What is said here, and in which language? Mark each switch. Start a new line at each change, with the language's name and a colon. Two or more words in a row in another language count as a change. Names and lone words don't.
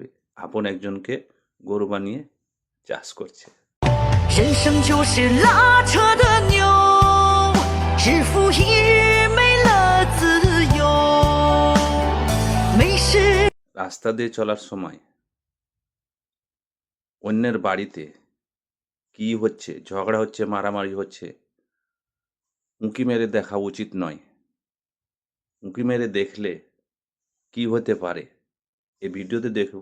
Bangla: আপন একজনকে গরু বানিয়ে চাষ করছে।
Chinese: 人生就是拉扯的牛，日复一日没了自由。没事。
Bangla: রাস্তা দিয়ে চলার সময় অন্যের বাড়িতে কি হচ্ছে, ঝগড়া হচ্ছে, মারামারি হচ্ছে, উঁকি মেরে দেখা উচিত নয়। উঁকি মেরে দেখলে কি হতে পারে এই ভিডিওতে দেখুন।